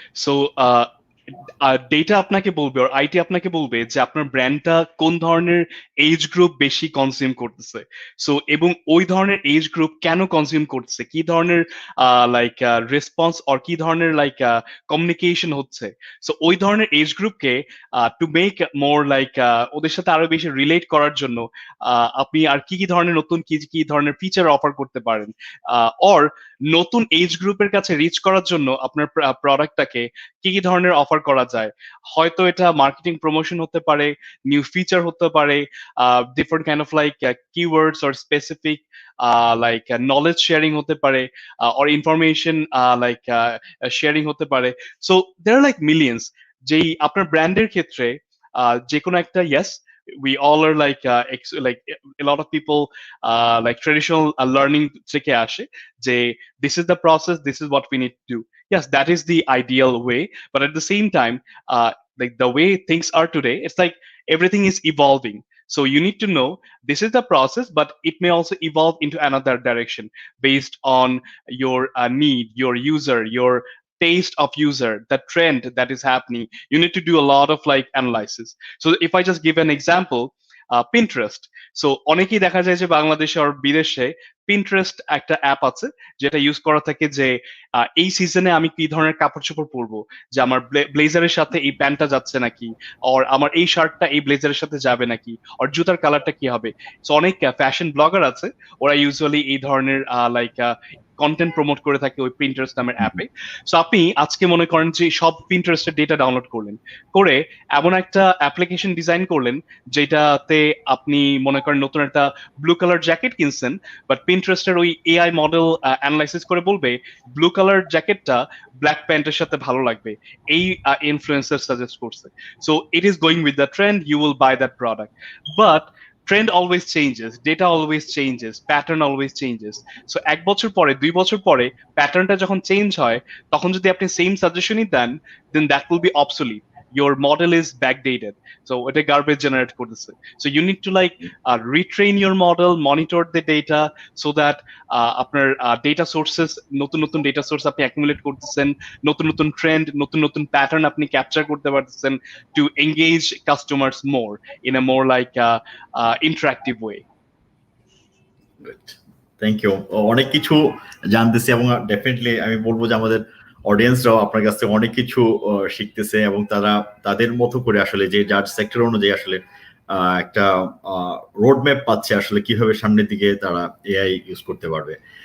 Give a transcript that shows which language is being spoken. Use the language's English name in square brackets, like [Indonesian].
[Bangla] So data আপনাকে বলবে, আর IT আপনাকে বলবে যে আপনার ব্র্যান্ডটা কোন ধরনের এজ গ্রুপ বেশি কনজিউম করতেছে। সো এবং ওই ধরনের এজ গ্রুপ কেন কনজিউম করতেছে, কি ধরনের লাইক রেসপন্স অর কি ধরনের লাইক কমিউনিকেশন হচ্ছে। সো ওই ধরনের এজ গ্রুপকে টু মেক মোর লাইক ওদের সাথে আরো বেশি রিলেট করার জন্য আপনি আর কি কি ধরনের নতুন কি কি ধরনের ফিচার অফার করতে পারেন, অর নতুন এজ গ্রুপের কাছে রিচ করার জন্য আপনার প্রোডাক্টটাকে কি কি ধরনের অফার করা যায়। হয়তো এটা মার্কেটিং প্রমোশন হতে পারে, নিউ ফিচার হতে পারে, different kind of like keywords or specific like knowledge sharing হতে পারে, অর ইনফরমেশন লাইক শেয়ারিং হতে পারে। [English] So there are like millions. [Bangla] যেই আপনার ব্র্যান্ডের ক্ষেত্রে যে কোনো একটা, [English] yes, we all are like like a lot of people like traditional learning [Bangla] থেকে আসে যে [English] this is the process, this is what we need to do. Yes, that is the ideal way, but at the same time, like the way things are today, it's like everything is evolving. So you need to know this is the process, but it may also evolve into another direction based on your need, your user, your taste of user, the trend that is happening. You need to do a lot of like analysis. So if I just give an example, Pinterest. [Bangla] So অনেকেই দেখা যায় যে বাংলাদেশে আর বিদেশে Pinterest একটা app আছে যেটা use করা থাকে যে এই সিজনে আমি কি ধরনের কাপড় চোপড় পরবো, যে আমার ব্লেজারের সাথে এই প্যান্টটা যাচ্ছে নাকি, আর আমার এই শার্টটা এই ব্লেজারের সাথে যাবে নাকি, আর জুতার কালারটা কি হবে। সো অনেক ফ্যাশন ব্লগার আছে, ওরা ইউজুয়ালি এই ধরনের লাইক কন্টেন্ট প্রমোট করে থাকে ওই Pinterest নামের অ্যাপে। সো আপনি আজকে মনে করেন যে সব Pinterest-এর ডেটা ডাউনলোড করলেন, করে এমন একটা অ্যাপ্লিকেশন ডিজাইন করলেন যেটাতে আপনি মনে করেন নতুন একটা ব্লু কালার জ্যাকেট কিনছেন, বাট Pinterest-এর ওই এআই মডেল অ্যানালাইসিস করে বলবে ব্লু কালার জ্যাকেটটা ব্ল্যাক প্যান্টের সাথে ভালো লাগবে, এই ইনফ্লুয়েন্সার সাজেস্ট করছে। [English] So it is going with the trend, you will buy that product. But trend always changes, data always changes, pattern always changes. [Bangla] So এক বছর পরে, 2 বছর পরে প্যাটার্নটা যখন চেঞ্জ হয়, তখন যদি আপনি same সাজেশনই then, [English] then that will be obsolete. Your model is backdated, so এটা garbage generate করতেছে। So you need to like retrain your model, monitor the data so that [Bangla] আপনার data sources, নতুন নতুন data source আপনি accumulate করতেছেন, নতুন নতুন trend, নতুন নতুন প্যাটার্ন আপনি ক্যাপচার করতে পারতেছেন [English] to engage customers more in a more like interactive way. Thank you. [Bangla] অনেক কিছু জানতেছি এবং ডেফিনেটলি আমি বলবো যে আমাদের অডিয়েন্সরাও আপনার কাছ থেকে অনেক কিছু শিখতেছে এবং তারা তাদের মতো করে আসলে যে যার সেক্টর অনুযায়ী আসলে একটা রোড ম্যাপ পাচ্ছে আসলে কিভাবে সামনের দিকে তারা এআই ইউজ করতে পারবে।